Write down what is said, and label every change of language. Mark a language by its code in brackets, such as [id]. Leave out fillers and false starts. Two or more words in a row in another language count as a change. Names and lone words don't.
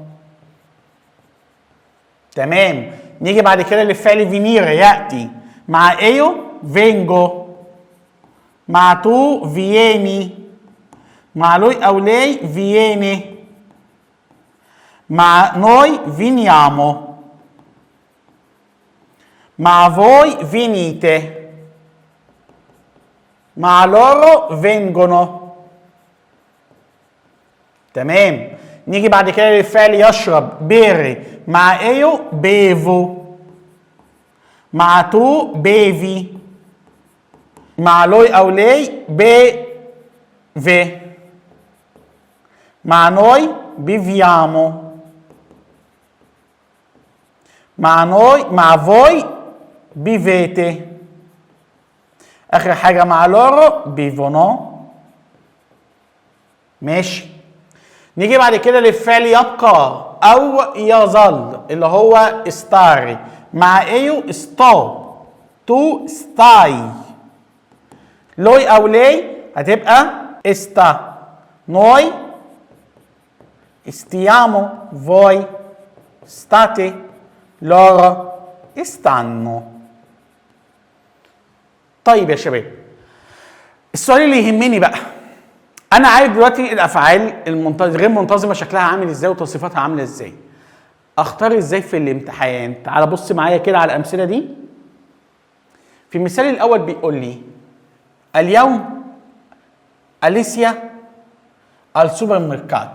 [ar] تمام. نيجي بعد كده للفعل فينير ياتي. [it] مع ايو vengo، مع تو vieni، مع lui o lei viene، مع نوي veniamo، مع voi venite، مع loro vengono. [ar] تمام. نيجي بعد كده للفعل يشرب بيري. [it] مع ايو bevo، مع تو bevi، مع lui o lei beve، مع نوي beviamo، مع voi bevete، [ar] اخر حاجه مع [it] loro bevono. [ar] ماشي. نيجي بعد كده للفعل يبقى او يظل اللي هو استاري. [it] مع io sto, tu stai, lui o lei هتبقى sta, noi stiamo، voi state، loro stanno. [ar] طيب يا شباب، السؤال اللي يهمني بقى، انا عارف دلوقتي الافعال غير منتظمه شكلها عامل ازاي وتصريفاتها عامله ازاي. اختار ازاي في الامتحان؟ تعال بص معايا كده على الامثله دي. في المثال الاول بيقول لي اليوم أليسيا السوبر ميركاتو.